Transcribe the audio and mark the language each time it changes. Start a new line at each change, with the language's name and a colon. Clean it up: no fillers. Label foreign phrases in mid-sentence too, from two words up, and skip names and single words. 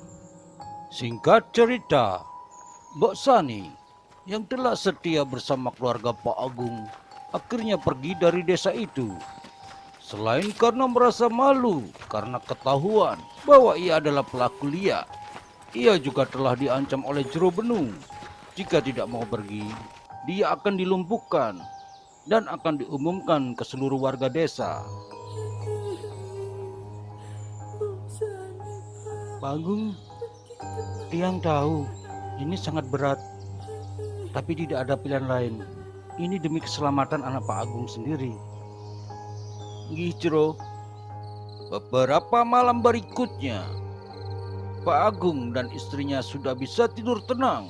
Indonesian: Singkat cerita, Mbok Sani yang telah setia bersama keluarga Pak Agung akhirnya pergi dari desa itu. Selain karena merasa malu karena ketahuan bahwa ia adalah pelaku liak, ia juga telah diancam oleh Jero Benu. Jika tidak mau pergi, dia akan dilumpuhkan dan akan diumumkan ke seluruh warga desa. Pak Agung, Tiang tahu ini sangat berat, tapi tidak ada pilihan lain. Ini demi keselamatan anak Pak Agung sendiri. Gih Jero, beberapa malam berikutnya, Pak Agung dan istrinya sudah bisa tidur tenang.